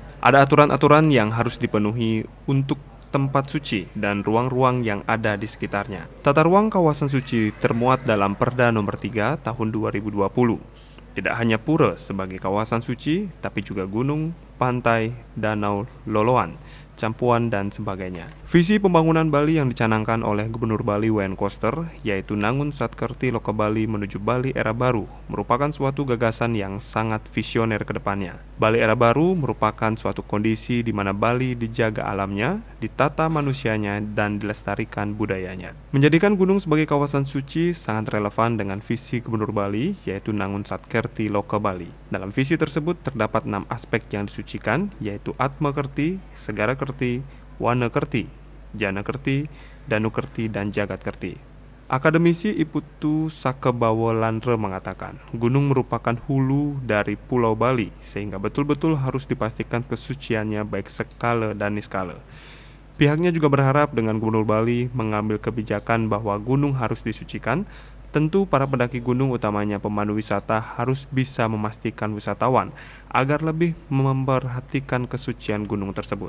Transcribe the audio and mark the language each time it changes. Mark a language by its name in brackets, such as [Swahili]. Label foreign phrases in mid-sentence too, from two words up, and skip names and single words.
[Indonesian] Ada aturan-aturan yang harus dipenuhi untuk tempat suci dan ruang-ruang yang ada di sekitarnya. Tata ruang kawasan suci termuat dalam Perda Nomor 3 Tahun 2020. Tidak hanya pura sebagai kawasan suci, tapi juga gunung, pantai, danau, loloan, campuan, dan sebagainya. Visi pembangunan Bali yang dicanangkan oleh Gubernur Bali W.N. Koster, yaitu Nangun Satkerti Loka Bali menuju Bali Era Baru, merupakan suatu gagasan yang sangat visioner ke depannya. Bali Era Baru merupakan suatu kondisi di mana Bali dijaga alamnya, ditata manusianya, dan dilestarikan budayanya. Menjadikan gunung sebagai kawasan suci sangat relevan dengan visi Gubernur Bali, yaitu Nangun Satkerti Loka Bali. Dalam visi tersebut terdapat 6 aspek yang disucikan, yaitu Atma Kerti, Segara Kerti, Wana Kerti, Jana Kerti, Danu Kerti, dan Jagat Kerti. Akademisi Iputu Sakebawo Landre mengatakan, gunung merupakan hulu dari Pulau Bali, sehingga betul-betul harus dipastikan kesuciannya baik skala dan niskala. Pihaknya juga berharap dengan Gubernur Bali mengambil kebijakan bahwa gunung harus disucikan. Tentu para pendaki gunung, utamanya pemandu wisata, harus bisa memastikan wisatawan agar lebih memperhatikan kesucian gunung tersebut.